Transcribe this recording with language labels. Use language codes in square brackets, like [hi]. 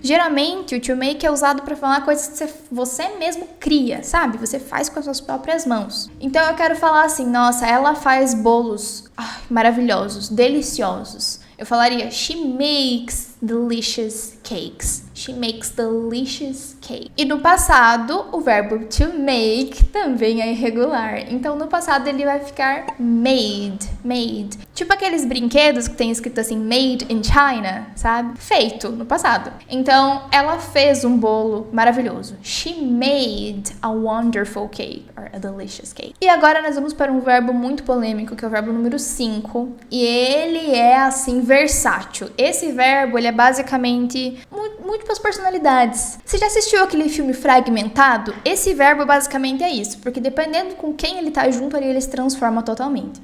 [pt] Geralmente, o to make é usado para falar coisas que você mesmo cria, sabe? Você faz com as suas próprias mãos. Então, eu quero falar assim, nossa, ela faz bolos maravilhosos, deliciosos. Eu falaria, [en] she makes delicious cakes. She makes delicious cake. [pt] E no passado, o verbo to make também é irregular. Então, no passado, ele vai ficar made. Tipo aqueles brinquedos que tem escrito assim, made in China, sabe? Feito, no passado. Então, ela fez um bolo maravilhoso. [en] She made a wonderful cake, or a delicious cake. [pt] E agora nós vamos para um verbo muito polêmico, que é o verbo número 5. E ele é, assim, versátil. Esse verbo, ele é basicamente múltiplas personalidades. Você já assistiu aquele filme Fragmentado? Esse verbo basicamente é isso, porque dependendo com quem ele tá junto ali, ele se transforma totalmente.